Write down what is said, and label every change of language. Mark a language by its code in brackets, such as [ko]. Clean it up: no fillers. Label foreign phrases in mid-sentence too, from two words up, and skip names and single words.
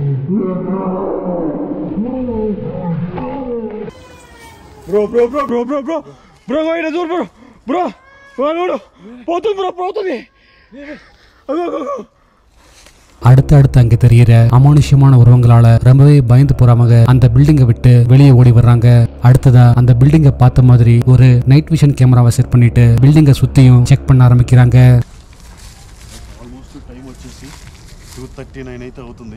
[en] Bro, go ahead, bro. No. [ta] போத்துது. Go. அடுத்து அங்க தெரியற அமானுஷ்யமான உருவங்களால ரொம்பவே பயந்து போறாங்க. அந்த பில்டிங்கை விட்டு வெளியே ஓடி வர்றாங்க. அடுத்ததா அந்த பில்டிங்கை பார்த்த மாதிரி ஒரு [en] night vision camera [ta] செட் பண்ணிட்டு பில்டிங்கை சுத்தியும் செக் பண்ண ஆரம்பிக்கிறாங்க. [en] almost time [te] వచ్చేసి 2:39 అయితే అవుతుంది.